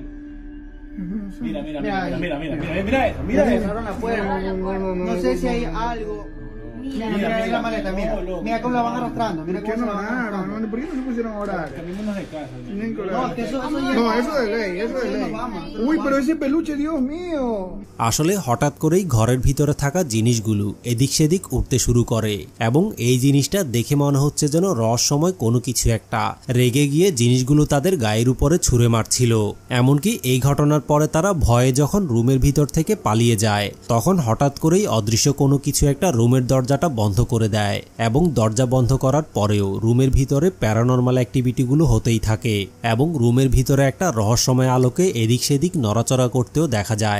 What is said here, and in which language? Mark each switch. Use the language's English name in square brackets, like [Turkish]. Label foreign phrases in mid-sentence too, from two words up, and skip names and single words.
[Spanish] Mira eso. Cerraron la puerta. No sé si hay algo. Mira la maleta, mira. Mira cómo la van arrastrando. Mira ¿Por qué cómo no se la van arrastrando. oraron? ¿Por qué no se pusieron a orar? Cambiémonos de casa. Tienen que No, orar. que eso No, eso de ley, eso de ley. Uy, pero ese peluche, Dios mío. [Bangla] আসলে হঠাৎ করেই ঘরের ভিতরে থাকা জিনিসগুলো এদিক সেদিক উঠতে শুরু করে, এবং এই জিনিসটা দেখে মনে হচ্ছে যেন রহস্যময় কোনো কিছু একটা রেগে গিয়ে জিনিসগুলো তাদের গায়ের উপরে ছুঁড়ে মারছিল। এমনকি এই ঘটনার পরে তারা ভয়ে যখন রুমের ভিতর থেকে পালিয়ে যায় তখন হঠাৎ করেই অদৃশ্য কোনো কিছু একটা রুমের দরজাটা বন্ধ করে দেয়, এবং দরজা বন্ধ করার পরেও রুমের ভিতরে প্যারানরমাল অ্যাক্টিভিটিগুলো হতেই থাকে, এবং রুমের ভিতরে একটা রহস্যময় আলোকে এদিক সেদিক নড়াচড়া করতেও দেখা যায়।